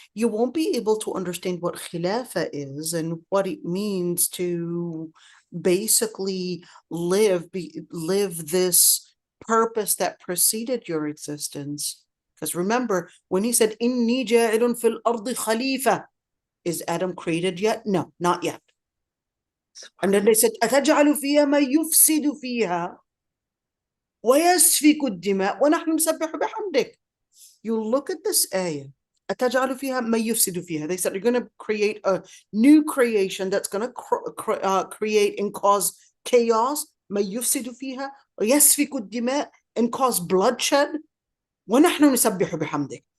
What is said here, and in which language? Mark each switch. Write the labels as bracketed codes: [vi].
[en] You won't be able to understand what khilafa is and what it means to basically live this purpose that preceded your existence. Because remember, when he said, [ar] Inni ja'ilun fil ardi khalifa, [en] is Adam created yet? No, not yet. And then they said, [ar] أَتَجْعَلُ فِيهَا مَا يُفْسِدُ فِيهَا وَيَسْفِكُ الدِّمَاء وَنَحْنُ نُسَبِّحُ بِحَمْدِكَ. [en] You look at this ayah, [ar] أَتَجْعَلُ فِيهَا مَا يُفْسِدُ فِيهَا. [en] They said, you're going to create a new creation that's going to create and cause chaos, [ar] مَا يُفْسِدُ فِيهَا وَيَسْفِكُ الدِّمَاء, [en] and cause bloodshed. [ar] وَنَحْنُ نُسَبِّحُ بِحَمْدِكَ.